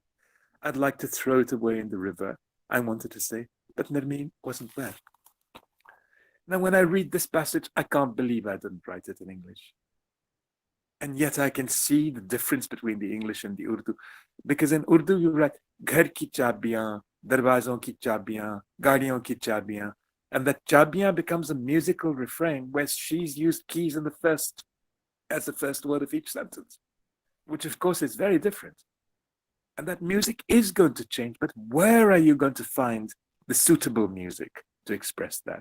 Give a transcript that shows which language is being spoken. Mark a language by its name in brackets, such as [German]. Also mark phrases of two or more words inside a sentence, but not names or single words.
[English] I'd like to throw it away in the river, I wanted to say, but Nermeen wasn't there. Now, when I read this passage, I can't believe I didn't write it in English. And yet I can see the difference between the English and the Urdu. Because in Urdu, you write, [Urdu] گھر کی چابیاں، دروازوں کی چابیاں، گاڑیوں کی چابیاں. [English] And that chabiyan becomes a musical refrain where she's used keys in as the first word of each sentence, which of course is very different. And that music is going to change, but where are you going to find the suitable music to express that?